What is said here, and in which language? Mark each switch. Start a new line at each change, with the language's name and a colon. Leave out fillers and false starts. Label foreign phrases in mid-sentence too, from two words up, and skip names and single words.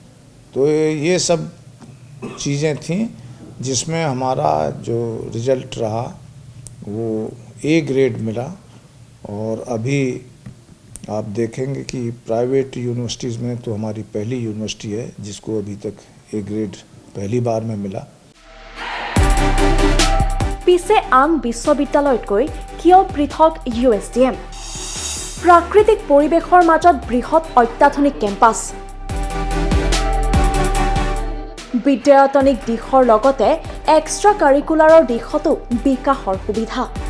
Hindi: तो ये सब चीज़ें थीं जिसमें हमारा जो रिज़ल्ट रहा वो A ग्रेड मिला। और अभी आप देखेंगे कि प्राइवेट यूनिवर्सिटीज़ में तो हमारी पहली यूनिवर्सिटी है जिसको अभी तक A ग्रेड पहली बार में मिला।
Assamese: পিছে আন বিশ্ববিদ্যালয়তকৈ কিয় পৃথক USDM? প্ৰাকৃতিক পৰিৱেশৰ মাজত বৃহৎ অত্যাধুনিক কেম্পাছ, বিদ্যায়তনিক দিশৰ লগতে
English: extra curricular
Assamese: দিশতো বিকাশৰ সুবিধা,